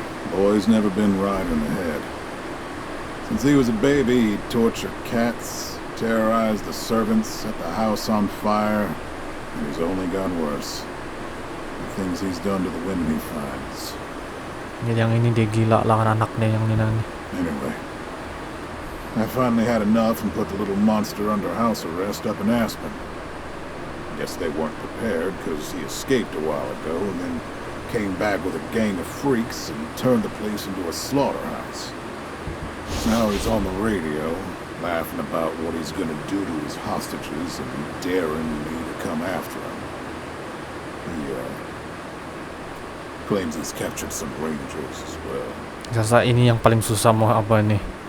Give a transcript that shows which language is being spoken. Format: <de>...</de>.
<en>Boy's never been right in the head. Since he was a baby, he'd torture cats, terrorize the servants, set the house on fire, and he's only gotten worse. The things he's done to the women he finds.</en> <ms>Yang ini dia gila lah kan anaknya yang ini.</ms> <en>Anyway, I finally had enough and put the little monster under house arrest up in Aspen. Guess they weren't prepared because he escaped a while ago and then came back with a gang of freaks and turned the place into a slaughterhouse. Now he's on the radio, laughing about what he's gonna do to his hostages and daring me to come after him. He claims he's captured some rangers as well.</en> <ms>Rasa ini yang paling susah mau apa nih?</ms>